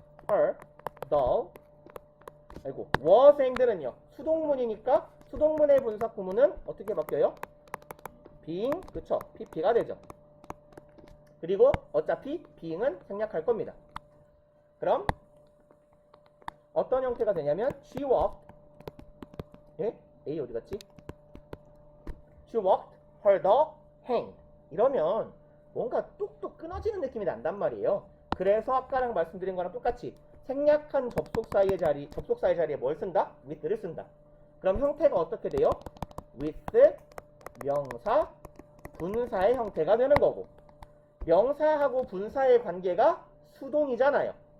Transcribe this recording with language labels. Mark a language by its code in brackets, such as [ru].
[ko] her, the, was and는요 수동문이니까 수동문의 분사구문은 어떻게 바뀌어요? being, 그쵸? pp가 되죠. 그리고 어차피 being은 생략할 겁니다. 그럼 어떤 형태가 되냐면 [en] she walked, [ko] 예? A 어디 갔지? [en] She walked, her dog hanged. [ko] 이러면 뭔가 뚝뚝 끊어지는 느낌이 난단 말이에요. 그래서 아까랑 말씀드린 거랑 똑같이 생략한 접속사의 자리에 뭘 쓴다? with를 쓴다. 그럼 형태가 어떻게 돼요? with 명사 분사의 형태가 되는 거고, 명사하고 분사의 관계가 수동이잖아요.